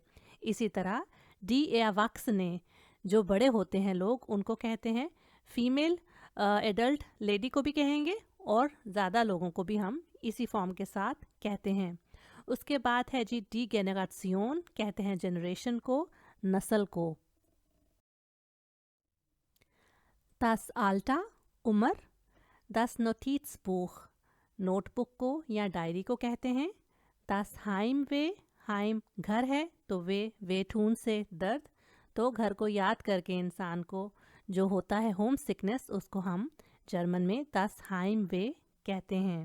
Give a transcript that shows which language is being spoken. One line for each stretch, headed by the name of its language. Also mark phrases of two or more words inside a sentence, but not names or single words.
Hindi: इसी तरह
German: die Erwachsene
Hindi: जो बड़े होते हैं लोग उनको कहते हैं
English: female adult lady
Hindi: को भी कहेंगे, और ज़्यादा लोगों को भी हम इसी फॉर्म के साथ कहते हैं। उसके बाद है जी
German: die Generation
Hindi: कहते हैं जनरेशन को, नस्ल को।
German: das Alter
Hindi: उम्र,
German: das Notizbuch
Hindi: नोटबुक को या डायरी को कहते हैं।
German: das Heimweh
Hindi: हाइम घर है तो
German: weh tun
Hindi: से दर्द, तो घर को याद करके इंसान को जो होता है
English: home sickness
Hindi: उसको हम जर्मन में
German: das Heimweh
Hindi: कहते हैं।